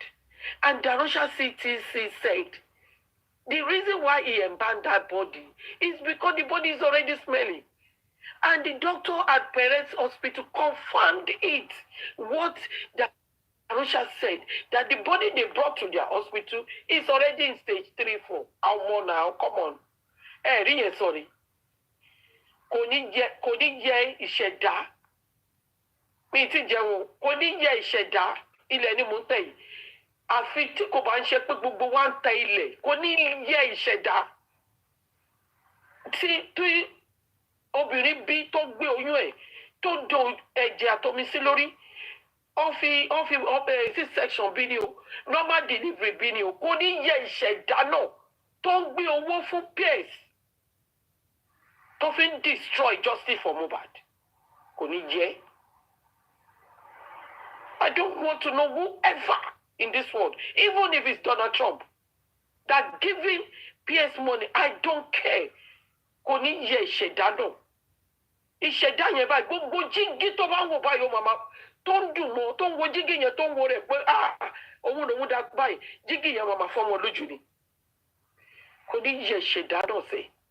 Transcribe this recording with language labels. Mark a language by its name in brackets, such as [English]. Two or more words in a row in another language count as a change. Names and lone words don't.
[English] And Darusha CTC said, the reason why he embalmed that body is because the body is already smelling. And the doctor at Perez Hospital confirmed it. What Darusha said, that the body they brought to their hospital is already in stage 3-4. How more now? Come on. Really sorry. [Yoruba] Kò ní jẹ́ ìṣẹ̀dá. Mi ti jẹun. Kò ní jẹ́ ìṣẹ̀dá. Ilẹ̀ ni mo tẹ̀ yìí. Àfi tí kò bá ń ṣe pé gbogbo wa ń tẹ ilẹ̀. Kò ní jẹ́ ìṣẹ̀dá. Tí obìnrin bí tó gbé oyún ẹ̀ tó do ẹ̀jẹ̀ àtomi sí lórí. Ó fi C-section bí ni o. [English] Normal delivery [Yoruba] bí ni o. Kò ní jẹ́ ìṣẹ̀dá náà. tó ń gbé owó fún peers tó fi ń [English] destroy justice for Mohbad [Yoruba] kò ní jẹ́. [English] I don't want to know whoever in this world, even if it's Donald Trump, that giving PS money, I don't care. [Yoruba] Kò ní yẹ ìṣẹ̀dá náà. Ìṣẹ̀dá yẹn báyìí, gbogbo jíngí tó bá ń wò báyìí, màmá tó ń dùn mọ́, tó ń wo jíngí yẹn tó ń wo rẹ̀ pé òun lòun dá báyìí, jíngí yẹn màmá fọ́ wọn lójú ni. Kò ní yẹ ìṣẹ̀dá náà sẹ́.